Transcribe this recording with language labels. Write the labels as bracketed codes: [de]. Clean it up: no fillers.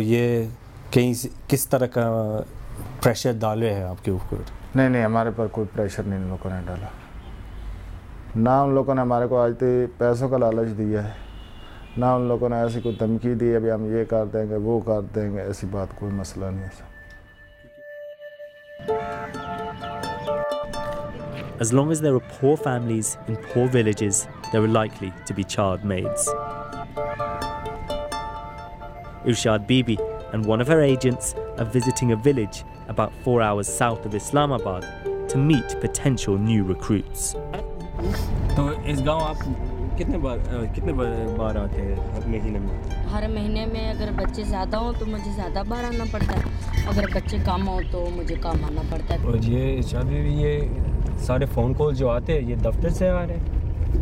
[hi] ये कहीं किस तरह का प्रेशर डाले है आपके ऊपर? नहीं नहीं, हमारे पर कोई प्रेशर नहीं उन लोगों ने डाला, ना उन लोगों ने हमारे को आज तक पैसों का लालच दिया है, ना उन लोगों ने ऐसी कोई धमकी दी है भी हम ये कर देंगे वो कर देंगे, ऐसी बात कोई मसला नहीं है। [en] As long as there are poor families in poor villages, there are likely to be child maids. Irshad Bibi and one of her agents are visiting a village about 4 hours south of Islamabad to meet potential new recruits. [hi] तो इस गांव आप कितने बार आते हैं महीने में? हर महीने में अगर बच्चे ज़्यादा हों तो मुझे ज़्यादा बार आना पड़ता है, अगर बच्चे कम हों तो मुझे कम आना पड़ता है। और ये शादी ये सारे फ़ोन कॉल जो आते हैं ये दफ्तर से आ रहे हैं?